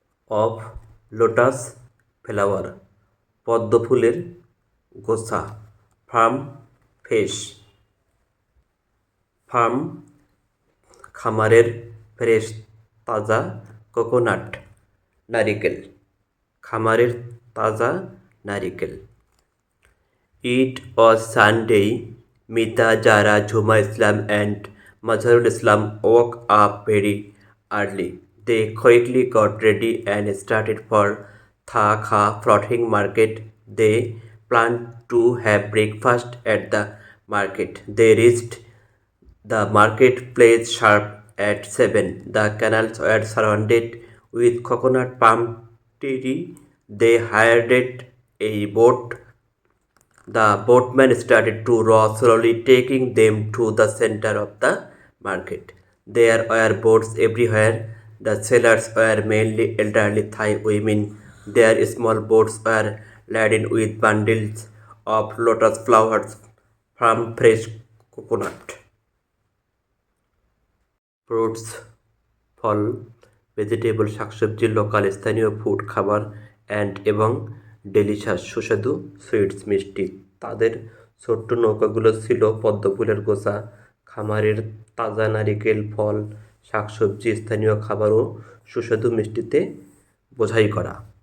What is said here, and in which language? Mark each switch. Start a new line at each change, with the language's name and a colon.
Bangla: Of lotus flower, পদ্ম ফুলের গোছা, ফার্ম ফ্রেশ, ফার্ম খামারের, ফ্রেশ তাজা, কোকোনাট নারিকেল, খামারের তাজা নারিকেল।
English: It was Sunday. Mita, Jara, Jhuma Islam Mazharul Islam woke up very early. They quickly got ready and started for Tha Kha floating market. They planned to have breakfast at the market. They reached the marketplace sharp at 7. The canals were surrounded with coconut palm tree. They hired a boat. The boatman started to row slowly, taking them to the center of the market. There were boats everywhere. The sailors were mainly elderly Thai women. Their small boats were laden with bundles of lotus flowers from fresh coconut.
Bangla: Fruits, fall, vegetable, শাকসবজি, local, স্থানীয়, food, খাবার, এবং delicious, সুস্বাদু, sweets, মিষ্টি। তাদের ছোট্ট নৌকাগুলো ছিল পদ্ম ফুলের গোছা, খামারের তাজা নারিকেল, ফল, শাকসবজি, স্থানীয় খাবার ও সুস্বাদু মিষ্টিতে বোঝাই করা।